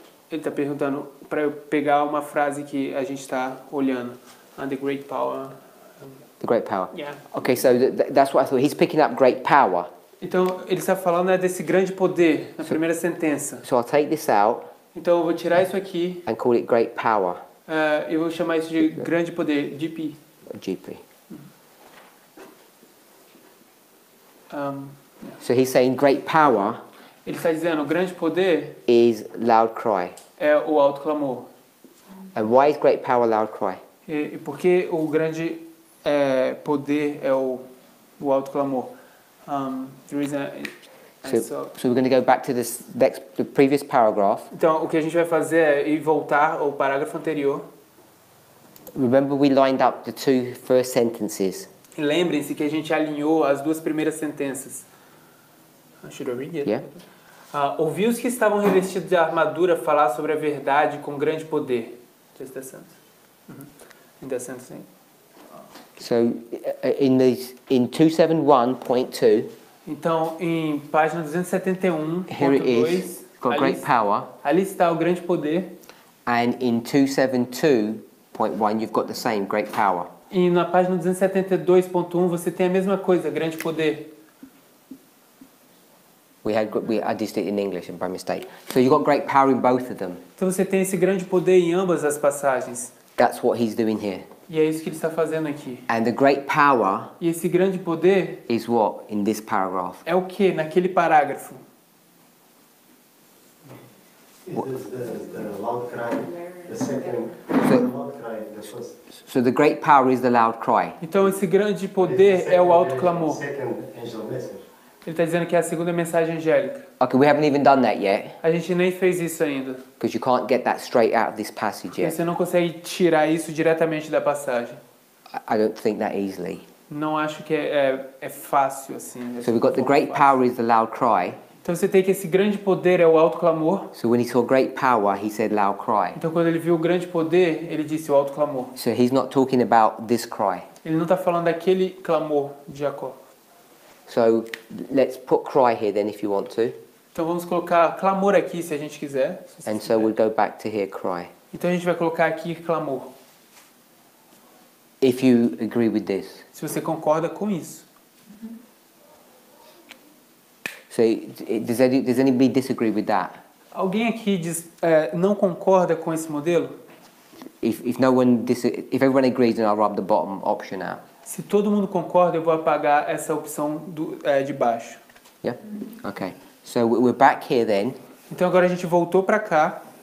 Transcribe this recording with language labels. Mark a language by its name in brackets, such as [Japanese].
[Portuguese] Ele está perguntando para eu pegar uma frase que a gente está olhando. [English] And the great power. The great power. Yeah. Okay, so that's what I thought. He's picking up great power. [Portuguese] Então, ele está falando desse grande poder na primeira sentença. [English] So I'll take this out [Portuguese] Então, eu vou tirar isso aqui. [English] and call it great power. [Portuguese] Eu vou chamar isso de grande poder, GP. [English] GP. Yeah. So he's saying great power [Portuguese] Ele está dizendo, grande poder [English] is loud cry. [Portuguese] é o alto clamor. [English] And why is great power loud cry? [Portuguese] E por que o grande poder é o alto clamor. [English] The reason So we're going to go back to the previous paragraph. [Portuguese] Então, o que a gente vai fazer é ir voltar ao parágrafo anterior. [English] Remember we lined up the two first sentences. [Portuguese] E lembrem-se que a gente alinhou as duas primeiras sentenças. [English] Should I read it? Yeah. [Portuguese] Ouvi os que estavam revestidos de armadura falar sobre a verdade com grande poder. [English] Just the sentence. In the sentence. So in 271.2, [Portuguese] Então, em página 271, [English] here it [Portuguese] ponto [English] is. [Portuguese] 2, [English] Got great power. [Portuguese] ali está o grande poder. [English] And in 272.1, you've got the same, great power. [Portuguese] E na página 272.1 você tem a mesma coisa, grande poder. [English] I just did it in English by mistake. So you've got great power in both of them. [Portuguese] Então você tem esse grande poder em ambas as passagens. [English] That's what he's doing here. [Portuguese] E é isso que ele está fazendo aqui. [English] And the great power [Portuguese] E esse grande poder [English] is what in this paragraph? [Portuguese] é o que naquele parágrafo? [English] It is the loud cry, the second, So- the loud cry, the first. So the great power is the loud cry. [Portuguese] Então esse grande poder é o alto clamor. [English] Second angel message. [Portuguese] Ele está dizendo que é a segunda mensagem angélica. [English] Okay, we haven't even done that yet [Portuguese] A gente nem fez isso ainda. [English] because you can't get that straight out of this passage yet. [Portuguese] Você não consegue tirar isso diretamente da passagem. [English] I don't think that easily. [Portuguese] Não acho que é fácil assim. [English] So we've got the great power is the loud cry. [Portuguese] Então você tem que esse grande poder é o alto clamor. [English] So when he saw great power, he said loud cry. [Portuguese] Então quando ele viu o grande poder, ele disse o alto clamor. [English] So he's not talking about this cry. [Portuguese] Ele não está falando daquele clamor de Jacó. [English] So let's put cry here then if you want to. [Portuguese] Então vamos colocar clamor aqui se a gente quiser. Se você [English] And so [Portuguese] quiser. [English] we'll go back to here cry. [Portuguese] Então a gente vai colocar aqui clamor. [English] If you agree with this. [Portuguese] Se você concorda com isso. [English] So does anybody disagree with that? [Portuguese] Alguém aqui não concorda com esse modelo? [English] If everyone agrees, then I'll rub the bottom option out. [Portuguese] Se todo mundo concorda, eu vou apagar essa opção de baixo. [English] Yeah? Okay. So we're back here then. [Portuguese] Então agora a gente voltou para cá.